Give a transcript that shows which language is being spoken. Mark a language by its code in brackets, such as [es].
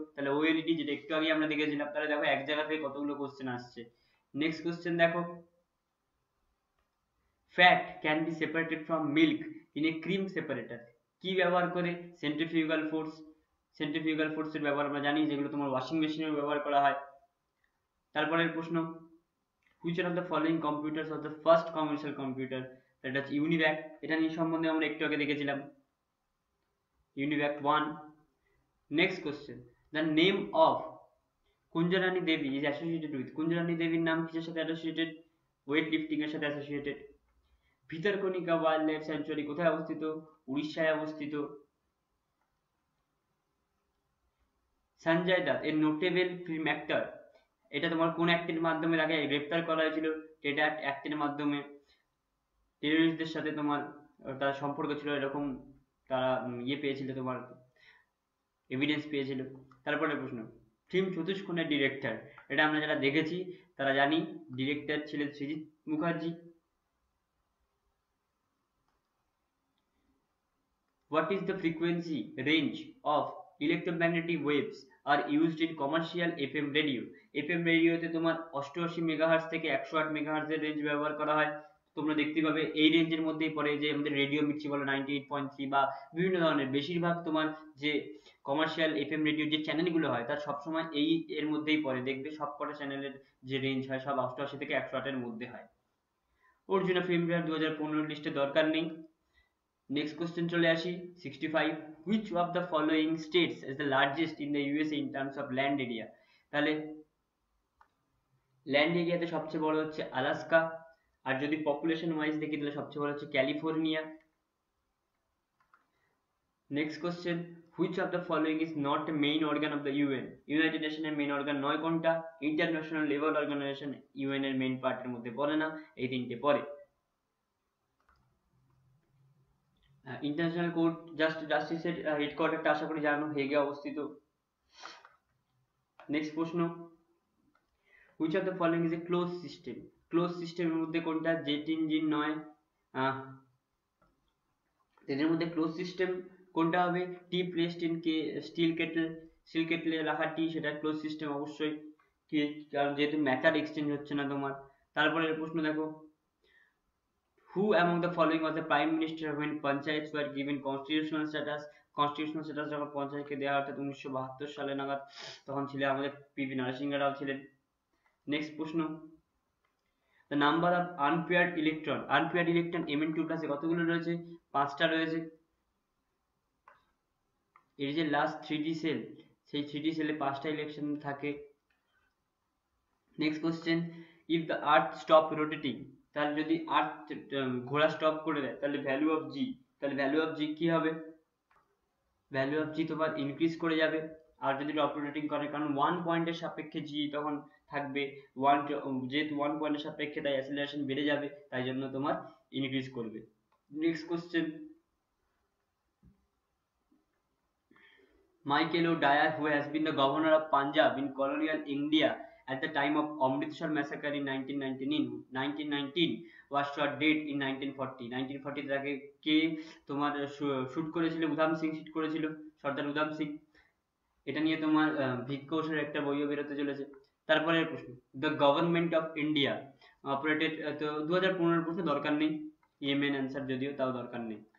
[bn] তাহলে ওএলইডি, যেটা একটু আগে আমরা দেখেছিলাম। তাহলে দেখো এক জায়গা থেকে কতগুলো কোশ্চেন আসছে। নেক্সট কোশ্চেন দেখো, [en] Fat can be separated from milk in a cream separator. [bn] কি ব্যবহার করে? Centrifugal force. সেন্ট্রিফিউগাল ফোর্সের ব্যবহার আমরা জানি, যেগুলো তোমার ওয়াশিং মেশিনের ব্যবহার করা হয়। তারপরের প্রশ্ন, [en] which one of the following computers was the first commercial computer? [bn] এটা হচ্ছে ইউনিভ্যাক, এটা নিয়ে সম্বন্ধে আমরা একটু আগে দেখেছিলাম, UNIVAC 1। [en] next question, the name of Kunjarani Devi is associated with, Kunjarani [bn] দেবীর নাম কিসের সাথে অ্যাসোসিয়েটেড? ওয়েট লিফটিং এর সাথে associated. Bhitarkanika wild life sanctuary কোথায় অবস্থিত? উড়িষ্যায় অবস্থিত। সঞ্জয় দত্ত এর নোটেবল ফিল্ম অ্যাক্টর, এটা তোমার কোন অ্যাক্টের মাধ্যমে তাকে গ্রেপ্তার করা হয়েছিল? টেট অ্যাক্টের মাধ্যমে। টেররিস্টদের সাথে তোমার তার সম্পর্ক ছিল এরকম, তারা ইয়ে পেয়েছিল, তোমার এভিডেন্স পেয়েছিল। তারপরে প্রশ্ন, ফিল্ম চতুষ্কোণের ডিরেক্টর, এটা আমরা যারা দেখেছি তারা জানি, ডিরেক্টর ছিলেন Srijit Mukherjee. [en] What is the frequency range of electromagnetic waves are used in commercial FM radio? [bn] FM রেডিওতে তোমার 88 মেগাহার্টজ থেকে 108 মেগাহার্টজের রেঞ্জ ব্যবহার করা হয়। তোমরা দেখতে পাবে এই রেঞ্জের মধ্যেই পড়ে যে আমাদের রেডিও মির্চি বলো 98.3 বা বিভিন্ন ধরনের, বেশিরভাগ তোমার যে কমার্শিয়াল এফএম রেডিও যে চ্যানেলগুলো হয় তার সবসময় এই এর মধ্যেই পড়ে। দেখবে সব কটা চ্যানেলের যে রেঞ্জ হয় সব 88 থেকে 108 এর মধ্যে হয়। অর্জুনা ফিল্মফেয়ার 2015 লিস্টে দরকার নেই। নেক্সট কোশ্চেন চলে আসি [en] 65, which of the following states is the largest in the USA in terms of land area? [bn] তাহলে ল্যান্ড এরিয়াতে সবচেয়ে বড় হচ্ছে আলাস্কা, আর যদি পপুলেশন ওয়াইজ দেখি তাহলে সবচেয়ে বড় হচ্ছে California. [en] Next question, which of the following is not a main organ of the UN? [bn] United নেশনের main organ নয় কোনটা? ইন্টারন্যাশনাল লেবার অর্গানাইজেশন ইউএন এর মেইন পার্টের মধ্যে পড়ে না, এই তিনটে পড়ে। ইন্টারন্যাশনাল কোর্ট জাস্টিসের হেডকোয়ার্টারটা আশা করি জানো, হেগে অবস্থিত। [en] Next প্রশ্ন, which of the following is a closed system? [bn] Close সিস্টেমের মধ্যে কোনটা? জেট ইঞ্জিন নয়। এদের মধ্যে ক্লোজ সিস্টেম কোনটা হবে? [en] tea placed in steel kettle, [bn] still কেটলে রাখা টি, সেটা ক্লোজ সিস্টেম অবশ্যই, কারণ যেহেতু ম্যাটার এক্সচেঞ্জ হচ্ছে না তোমার। তারপরে প্রশ্ন দেখো, [en] who among the following was the prime minister when panchayats were given constitutional status? [bn] Constitutional status যখন পঞ্চায়েতকে দেওয়া অর্থাৎ 1972 সালে নাগাদ, তখন ছিলেন আমাদের পিভি নরসিংহ রাও ছিলেন। [en] next প্রশ্ন, the number of unpaired electron, unpaired electron Mn2 [bn] ক্লাসে কতগুলো রয়েছে? 5টা রয়েছে। এর যে লাস্ট 3D সেল, সেই 3D সেলে 5টা ইলেকট্রন থাকে। Next question, [en] if the earth stop rotating, [bn] তাহলে যদি আর্থ ঘোরা স্টপ করে দেয় তাহলে ভ্যালু অফ জি, তাহলে ভ্যালু অফ জি কি হবে? ভ্যালু অফ জি তোমার ইনক্রিজ করে যাবে। আর যদি টপ রোটেটিং করে, কারণ 1 পয়েন্টের সাপেক্ষে জি তখন থাকবে 1, যেহেতু 1 পয়েন্টের সাপেক্ষে তাই অ্যাসিলারেশন বেড়ে যাবে, তাই জন্য তোমার ইনক্রিজ করবে। [en] Next question, Michael O'Dwyer, who has been the governor of Punjab in colonial India at the time of Amritsar massacre in 1919, was shot dead in 1940. [bn] 1940 তাকে কে তোমার শুট করেছিল? উধাম সিং শুট করেছিল, সর্দার উধাম সিং। এটা নিয়ে তোমার ভিক কৌশলের একটা বইও বেরোতে চলেছে। তারপরের প্রশ্ন, [en] the government of India operated, [bn] তো 2015 প্রশ্ন দরকার নেই, ইএমএন অ্যান্সার যদিও, তাও দরকার নেই।